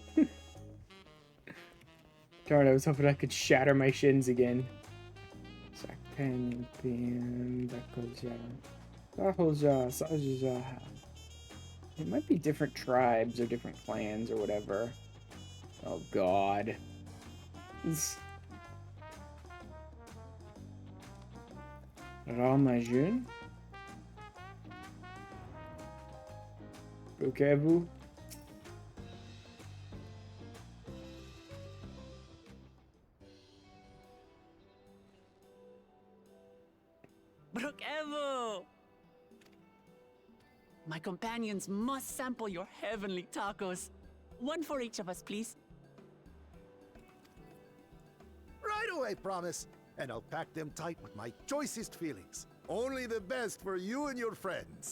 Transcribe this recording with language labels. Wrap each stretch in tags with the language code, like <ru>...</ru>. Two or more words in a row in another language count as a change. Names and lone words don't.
<en>Darn, I was hoping I could shatter my shins again. It might be different tribes or different clans or whatever. Oh god. Ramajun? Bukevu? Brukevu! My companions must sample your heavenly tacos. One for each of us, please. Right away, promise. And I'll pack them tight with my choicest feelings. Only the best for you and your friends.</en>